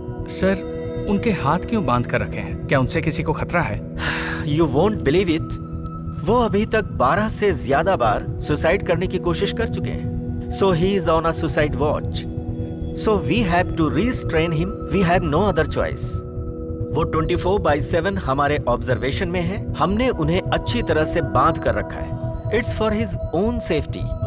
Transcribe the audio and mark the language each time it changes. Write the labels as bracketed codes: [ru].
[hi] Sir, उनके हाथ क्यों बांध कर रखे हैं? क्या उनसे किसी को खतरा है? [en] You won't believe it. [hi] वो अभी तक 12 से ज्यादा बार सुसाइड करने की कोशिश कर चुके हैं। [en] So he is on a suicide watch. So we have to restrain him. We have no other choice. [hi] वो 24/7 हमारे ऑब्जर्वेशन में है। हमने उन्हें अच्छी तरह से बांध कर रखा है। [en] It's for his own safety.